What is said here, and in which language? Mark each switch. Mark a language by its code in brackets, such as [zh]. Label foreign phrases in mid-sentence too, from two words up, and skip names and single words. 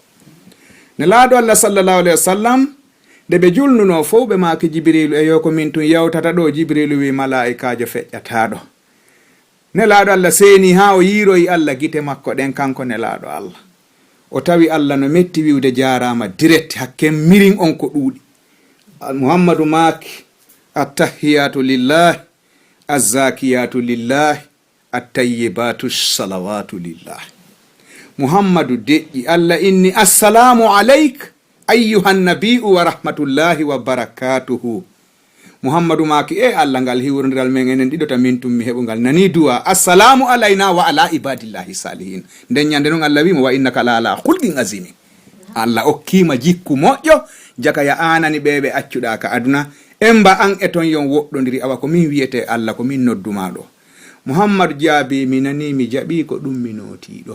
[ff] Nelaɗo Allah [ar] صلى الله عليه وسلم [ff] de ɓe julnuno fof ɓe maki Jibrilu e yo ko min tun yewtata ɗo Jibrilu wi malaikajo feƴƴataɗo. Nelaɗo Allah seeni ha o yiiroyi Allah gite makko ɗen kanko nelaɗo Allah o tawi Allah no metti wiwde jarama direct hakke mirin on ko ɗuuɗi. [ar] Muhammadu maki التحيات لله الزاكيات لله الطيبات الصلوات لله. [ff] Muhammadu deƴƴi Allah inni [ar] السلام عليك أيها النبي ورحمة الله وبركاته. [ff] Muhammadu maki Allah ngal hiwrondiral men enen ɗiɗo ta min tummi heɓugal nani duwa [ar] السلام علينا وعلى عباد الله الصالحين. [ff] Nden ñande noon Allah wimo [ar] وإنك لعلى خلق عظيم. [ff] Allah okkima jikku moƴƴo jaka ya anani ɓeɓe accuɗa ka aduna emba an e ton yon woɗɗodiri awa ko min wiyete Allah ko min nodduma ɗo. Muhammadu jaabi mi nani mi jaɓi ko ɗum mi notiɗo.